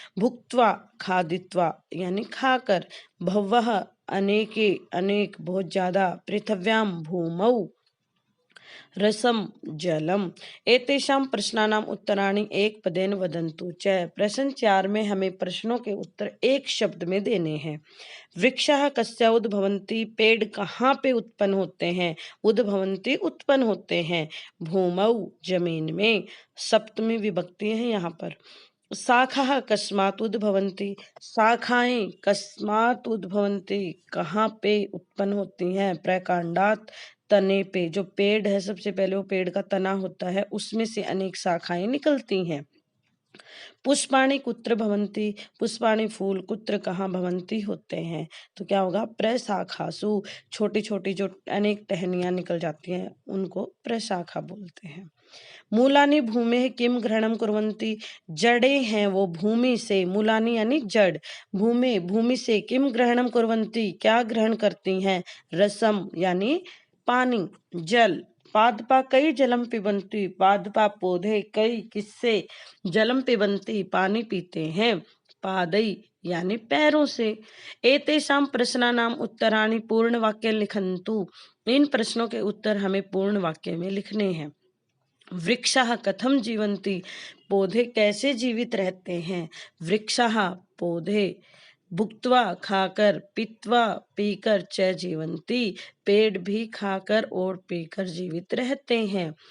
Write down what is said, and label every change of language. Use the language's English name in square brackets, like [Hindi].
[Sanskrit] भुक्त्वा खादित्वा यानी खाकर, भवः अनेके अनेक बहुत ज्यादा, पृथिव्यां भूमौ रसम जलम। एतेषां प्रश्नानां उत्तराणि एक पदेन वदन्तु च। [Hindi] प्रश्न 4 में हमें प्रश्नों के उत्तर एक शब्द में देने हैं। [Sanskrit] वृक्षाः कस्य उद्भवन्ति। [Hindi] पेड़ कहाँ पे उत्पन्न होते हैं? उद्भवन्ति उत्पन्न होते हैं। भूमौ जमीन में, सप्तमी विभक्ति है यहाँ पर। [Sanskrit] शाखाः कस्मात् उद्भवन्ति। [Hindi] शाखाएं कस्मात् उद्भवन्ति कहाँ पे उत्पन्न होती हैं? प्रकांडात तने पे। जो पेड़ है सबसे पहले वो पेड़ का तना होता है, उसमें से अनेक शाखाएं निकलती हैं। [Sanskrit] पुष्पाणि कुत्र भवन्ति। [Hindi] पुष्पाणि फूल कुत्र कहाँ भवन्ति होते हैं। तो क्या होगा? प्रशाखासु। छोटी छोटी जो अनेक टहनियां निकल जाती हैं उनको प्रशाखा बोलते हैं। [Sanskrit] मूलानि भूमेः किम ग्रहणं कुर्वन्ति। [Hindi] जड़ें हैं वो भूमि से, मूलानि यानी जड़, भूमि से किम ग्रहणं कुर्वन्ति क्या ग्रहण करती हैं? रसम यानी पानी, जल। [Sanskrit] पादपा कई जलम पिबन्ति। [Hindi] पादपा पौधे कई किससे? जलम पिबन्ति पानी पीते हैं। पादई यानी पैरों से। [Sanskrit] एतेषां प्रश्नानां उत्तराणि पूर्ण वाक्य लिखन्तु। [Hindi] इन प्रश्नों के उत्तर हमें पूर्ण वाक्य में लिखने हैं। [Sanskrit] वृक्षाः कथम जीवन्ति। [Hindi] पौधे कैसे जीवित रहते हैं? वृक्षाः पौधे भुक्त्वा खाकर, पीत्वा पीकर च जीवन्ति, पेड़ भी खाकर और पीकर जीवित रहते हैं।